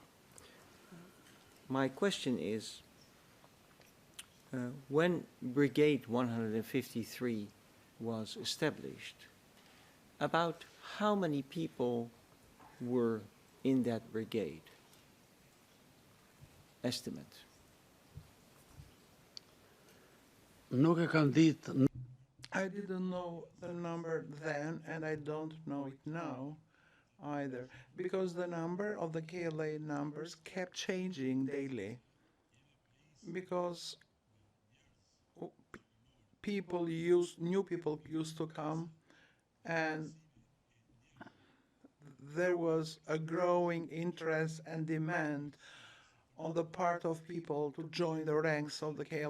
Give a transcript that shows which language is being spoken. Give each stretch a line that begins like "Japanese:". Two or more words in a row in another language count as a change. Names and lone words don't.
English: My question is, when Brigade 153 was established, about how many people were in that brigade? Estimate.
Albanian: nuk e kam ditë
English: I didn't know the number then, and I don't know it now either, because the number of the KLA numbers kept changing daily. Because new people used to come, and there was a growing interest and demand on the part of people to join the ranks of the KLA.